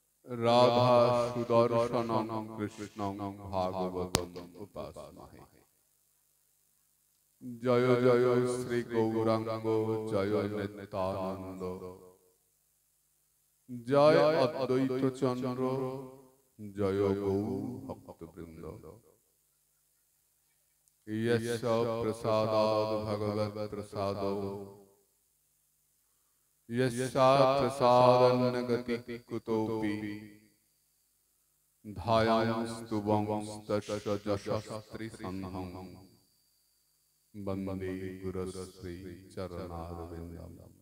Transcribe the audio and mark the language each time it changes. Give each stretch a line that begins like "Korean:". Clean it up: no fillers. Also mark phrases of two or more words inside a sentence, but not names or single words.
Sanskrit: রাধা সুদর্শনং কৃষ্ণং ভাগবতং উপাসমহে।
Bangla: জয় জয় শ্রী গৌরাঙ্গ জয় নিত্যানন্দ, জয় অদ্বৈত চন্দ্র জয় গৌর ভক্তবৃন্দ।
Sanskrit: ইয়স্য প্রসাদাৎ ভগবৎ প্রসাদো, यस्या प्रसादन्न गति कुतोऽपि, ध्यायास्तु वंस्तस्य यशस्त्रिसन्धं, वन्दे गुरुश्री चरणारविन्दम्।